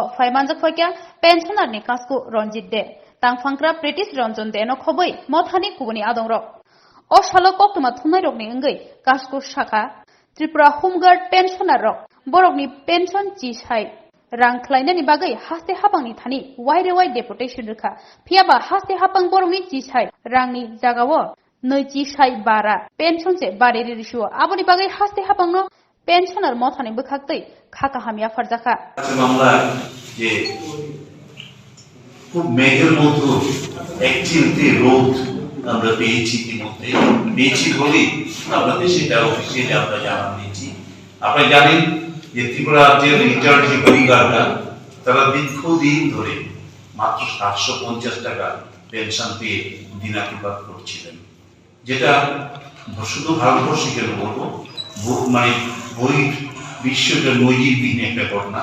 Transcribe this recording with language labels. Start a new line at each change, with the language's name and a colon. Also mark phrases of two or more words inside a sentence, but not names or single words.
Kok Borok: फाइमानजाक फाक्या पेंशनारनि कासकु रंजित दे तांफांक्रा प्रेटिस रंजन दे न खबै मावथानि कुबुनि आदंरक ओ सालो कक्थुमा थुमनाय रंनि अंगै कासकु शाखा त्रिपुरा होमगार्ड पेंशनार रक बरकनि पेंशन चिसाय रां खलायनायनि बागै हास्ते हाबांनि थानि वाइरे वाइ डेपुटेशन रोखा फियाबा हास्ते हाबां बरकनि चिसाय रांनि जागावो नै चिसाय बारा पेंशन से बारेरि रिसुओ आबोनि बागै हास्ते हाबांनो पेंशनार मावथानि बखाक्तै खाका हामिया फारजाखा
Bangla: मामला যে খুব মেঘের মতো একচিলতে রোদ আমরা পেয়েছি ইতিমধ্যে পেয়েছি বলেই আপনাদের সেটা অফিসিয়ালি আমরা জানান দিয়েছি। আপনারা জানেন যে ত্রিপুরা রাজ্যের রিটায়ার্ড যে পরিবাররা তারা দীর্ঘদিন ধরে মাত্র 750 টাকা পেনশন পেয়ে দিনাতিপাত করছিলেন, যেটা শুধু ভারতবর্ষে কেন বলবো মানে বিশ্বের নজিরবিহীন একটা ঘটনা।